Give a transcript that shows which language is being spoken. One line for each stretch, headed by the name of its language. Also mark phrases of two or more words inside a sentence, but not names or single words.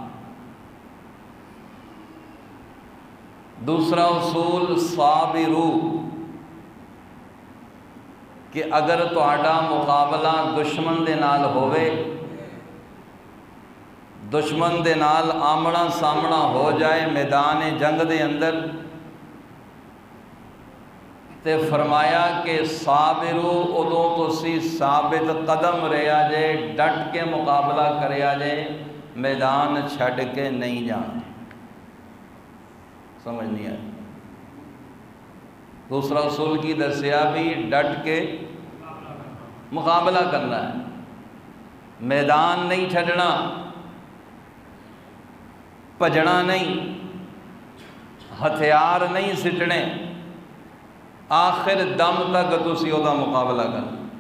Punjabi: دوسرا اصول صابرو، کہ اگر تہاڈا مقابلہ دشمن دے نال ہوئے، دشمن دے نال آمنا سامنا ہو جائے میدان جنگ دے اندر، تے فرمایا کہ صابرو، ادوں تسی ثابت قدم رہیا جے، ڈٹ کے مقابلہ کریا جے، میدان چھڈ کے نہیں جانا۔ سمجھ نہیں آئی؟ دوسرا اصول کی دسیا بھی ڈٹ کے مقابلہ کرنا ہے، میدان نہیں چھڈنا، بھجنا نہیں، ہتھیار نہیں سٹنے، آخر دم تک تسی او دا مقابلہ کرنا۔